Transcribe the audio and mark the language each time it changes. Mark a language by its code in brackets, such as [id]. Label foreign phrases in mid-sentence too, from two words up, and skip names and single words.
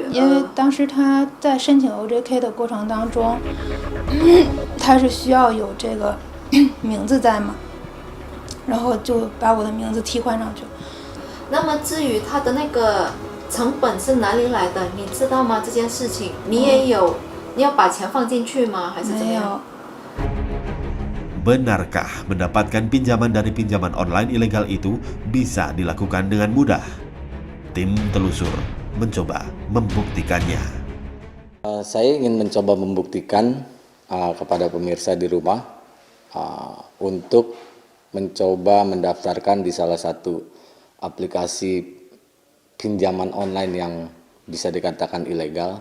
[zh] 因为当时他在申请 OJK 的过程当中，他是需要有这个名字在嘛，然后就把我的名字替换上去了。那么至于他的那个成本是哪里来的，你知道吗？这件事情你也有，你要把钱放进去吗？还是怎么样？ [id] Benarkah mendapatkan pinjaman dari pinjaman online ilegal itu bisa dilakukan dengan mudah? Tim telusur mencoba membuktikannya. Saya ingin mencoba membuktikan kepada pemirsa di rumah untuk mencoba mendaftarkan di salah satu aplikasi pinjaman online yang bisa dikatakan ilegal.